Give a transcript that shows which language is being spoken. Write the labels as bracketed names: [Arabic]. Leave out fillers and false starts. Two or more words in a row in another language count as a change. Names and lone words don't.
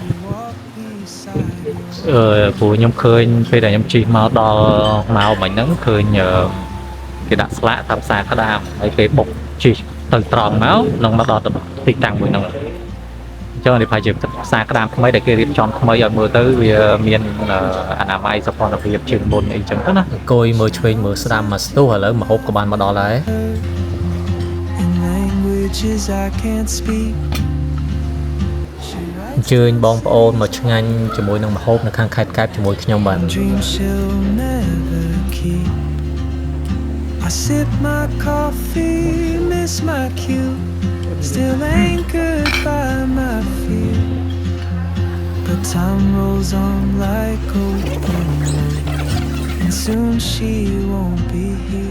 [Khmer] ព្រោះខ្ញុំឃើញពេលដែលខ្ញុំជិះមកដល់មកមិញហ្នឹងឃើញគេដាក់ស្លាកថាផ្សារក្តាមហើយគេបុកជិះទៅត្រង់មកនឹងមកដល់ទីតាំងមួយហ្នឹងចុះនេះប្រហែលជាផ្សារក្តាមថ្មីដែលគេរៀបចំថ្មីឲ្យមើលទៅវាមានអនាម័យសុខភាពជាងមុនអីចឹងទៅណាអង្គុយមើលឆ្វេងមើលស្ដាំមកស្ទុះឥឡូវមកហូបក៏បានមកដល់ហើយ អញ្ជើញបងប្អូនមកឆ្ងាញ់ជាមួយនឹងម្ហូបនៅខាងខេត្តកែបជាមួយខ្ញុំបាទ [English] I sip my coffee, miss my cue, still anchored by my fear. But time rolls on like open wood, and soon she won't be here.